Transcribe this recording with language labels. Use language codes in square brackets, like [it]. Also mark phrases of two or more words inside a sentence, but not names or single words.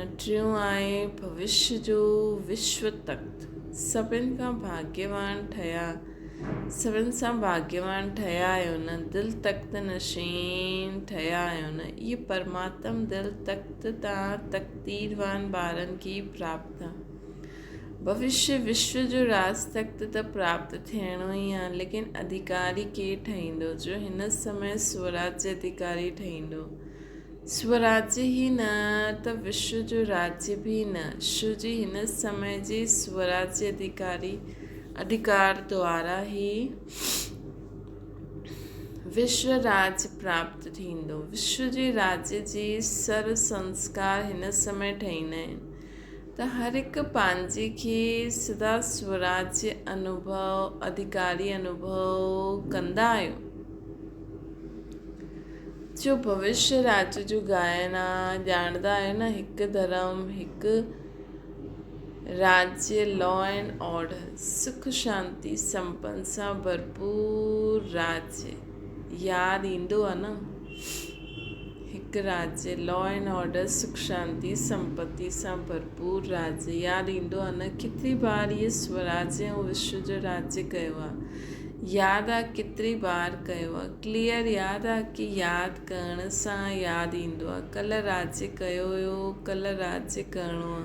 [sd] टियों आहे भविष्य जो विश्व तख़्त। सभिनि खां भाग्यवान ठहिया सभिनि सां भाग्यवान ठहिया आहियो न। दिल तख़्त नशीन ठहिया आहियो न। इहे परमात्म दिल तख़्त तव्हां तक़दीरवान ॿारनि खे प्राप्त आहे। भविष्य विश्व जो राज तख़्त त प्राप्त थियणो ई आहे, लेकिन अधिकारी केरु ठहींदो जो हिन समय स्वराज्य अधिकारी ठहींदो। स्वराज्य ही न त विश्व जो राज्य भी न। शिव जी हिन समय जे स्वराज्य अधिकार द्वारा ही विश्व राज्य प्राप्त थींदो। विश्व जे राज्य जे सर्व संस्कार हिन समय ठहींदा आहिनि त हर हिकु पंहिंजे खे सदा स्वराज्य अधिकारी अनुभव कंदा आहियो। जो भविष्य राज्य जो गायन आहे, ॼाणंदा आहियो न। हिकु धर्म, हिकु राज्य, [en] law and order, [sd] सुख शांति संपन्न सां भरपूर राज्य यादि ईंदो आहे न। हिकु राज्य, [en] law and order, [sd] सुख शांति संपत्ति सां भरपूर राज्य यादि ईंदो आहे न। केतिरी बार इहे स्वराज्य ऐं विश्व जो राज्य कयो आहे। यादि आहे केतिरी बार कयो आहे। क्लियर यादि आहे कि यादि करण सां यादि ईंदो आहे। कल्ह राज्य कयो हुयो, कल्ह राज्य करिणो आहे।